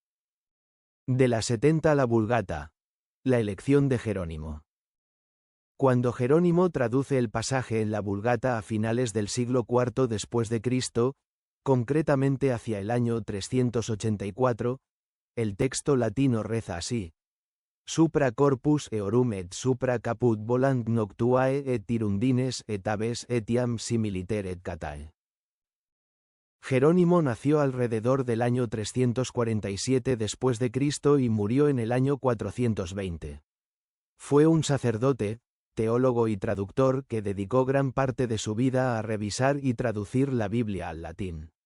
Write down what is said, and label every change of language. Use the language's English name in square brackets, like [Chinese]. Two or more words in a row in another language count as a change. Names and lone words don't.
[Spanish] De la 70 a la Vulgata. La elección de Jerónimo. Cuando Jerónimo traduce el pasaje en la Vulgata a finales del siglo IV después de Cristo, concretamente hacia el año 384, el texto latino reza así: [Latin] Supra corpus eorum et supra caput volant noctuae et tirundines et aves etiam similiter et catae. [Spanish] Jerónimo nació alrededor del año 347 después de Cristo y murió en el año 420. Fue un sacerdote, teólogo y traductor que dedicó gran parte de su vida a revisar y traducir la Biblia al latín.